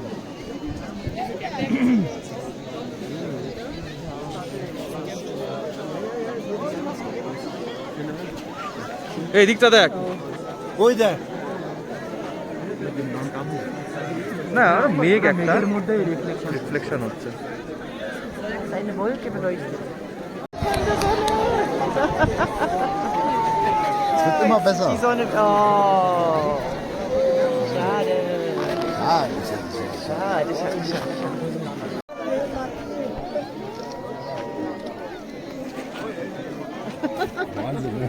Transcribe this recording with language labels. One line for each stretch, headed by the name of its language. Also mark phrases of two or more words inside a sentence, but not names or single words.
Bangla: এই দিকটা দেখ ওই দেখ না মেঘ একটা মধ্যে রিফ্লেকশন হচ্ছে
German: Eine Wolke beleuchtet. Es wird immer besser. Die Sonne. Oh. Schade. Ah, Schade, schade, schade. Wahnsinn, ne?